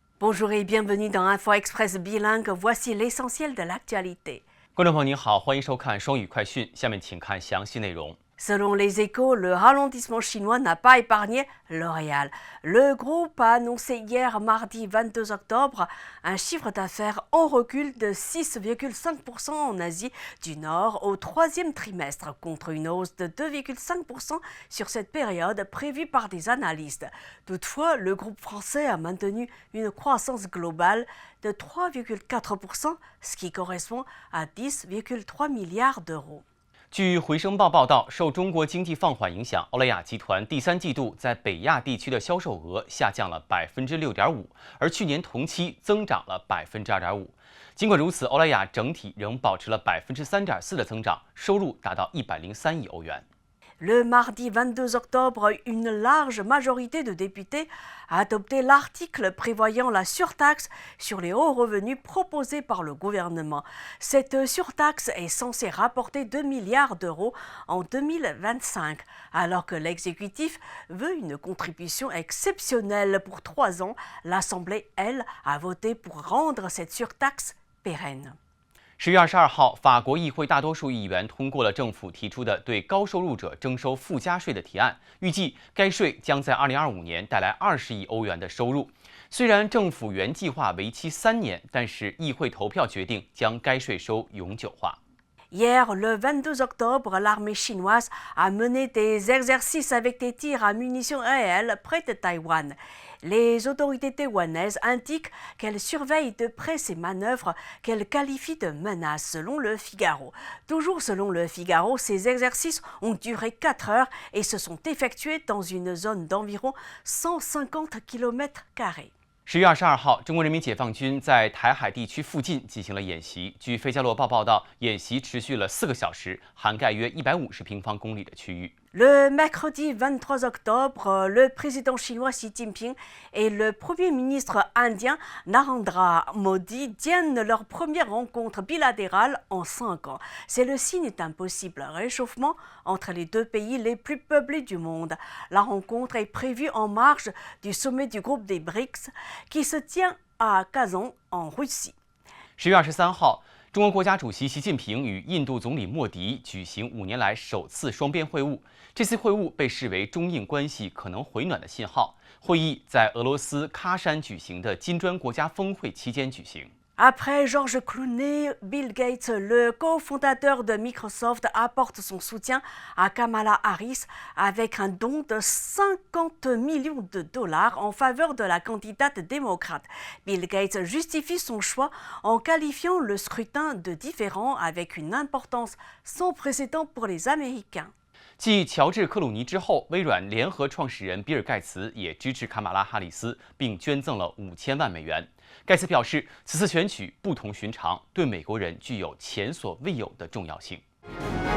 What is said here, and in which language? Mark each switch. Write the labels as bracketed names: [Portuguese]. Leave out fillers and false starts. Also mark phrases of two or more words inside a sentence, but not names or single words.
[French] Bonjour et bienvenue dans Info Express bilingue. Voici l'essentiel de l'actualité. [Chinese] 观众朋友您好，欢迎收看双语快讯。下面请看详细内容。 [French] Selon les Échos, le ralentissement chinois n'a pas épargné L'Oréal. Le groupe a annoncé hier, mardi 22 octobre, un chiffre d'affaires en recul de 6,5% en Asie du Nord au troisième trimestre, contre une hausse de 2,5% sur cette période prévue par des analystes. Toutefois, le groupe français a maintenu une croissance globale de 3,4%, ce qui correspond à 10,3 milliards d'euros. [Chinese] 据回声报报道，受中国经济放缓影响，欧莱雅集团第三季度在北亚地区的销售额下降了6.5%，而去年同期增长了2.5%。尽管如此，欧莱雅整体仍保持了3.4%的增长，收入达到103亿欧元。 [French] Le mardi 22 octobre, une large majorité de députés a adopté l'article prévoyant la surtaxe sur les hauts revenus proposé par le gouvernement. Cette surtaxe est censée rapporter 2 milliards d'euros en 2025, alors que l'exécutif veut une contribution exceptionnelle pour 3 ans. L'Assemblée, elle, a voté pour rendre cette surtaxe pérenne. [Chinese] 10 月22号，法国议会大多数议员通过了政府提出的对高收入者征收附加税的提案，预计该税将在2025年带来20亿欧元的收入。虽然政府原计划为期3年，但是议会投票决定将该税收永久化。 [French] Hier, le 22 octobre, l'armée chinoise a mené des exercices avec des tirs à munitions réelles près de Taïwan. Les autorités taïwanaises indiquent qu'elles surveillent de près ces manœuvres qu'elles qualifient de menaces, selon le Figaro. Toujours selon le Figaro, ces exercices ont duré 4 heures et se sont effectués dans une zone d'environ 150 km². [Chinese] 10 月22号，中国人民解放军在台海地区附近进行了演习。据《费加罗报》报道，演习持续了4个小时，涵盖约150平方公里的区域。 [French] Le mercredi 23 octobre, le président chinois Xi Jinping et le premier ministre indien Narendra Modi tiennent leur première rencontre bilatérale en 5 ans. C'est le signe d'un possible réchauffement entre les deux pays les plus peuplés du monde. La rencontre est prévue en marge du sommet du groupe des BRICS qui se tient à Kazan en Russie. [Chinese] 10 月23号。中国国家主席习近平与印度总理莫迪举行5年来首次双边会晤。这次会晤被视为中印关系可能回暖的信号。会议在俄罗斯喀山举行的金砖国家峰会期间举行。 [French] Après George Clooney, Bill Gates, le cofondateur de Microsoft, apporte son soutien à Kamala Harris avec un don de 50 millions de dollars en faveur de la candidate démocrate. Bill Gates justifie son choix en qualifiant le scrutin de différent avec une importance sans précédent pour les Américains. [Chinese] 继乔治·克鲁尼之后，微软联合创始人比尔·盖茨也支持卡马拉·哈里斯，并捐赠了5000万美元。盖茨表示，此次选举不同寻常，对美国人具有前所未有的重要性。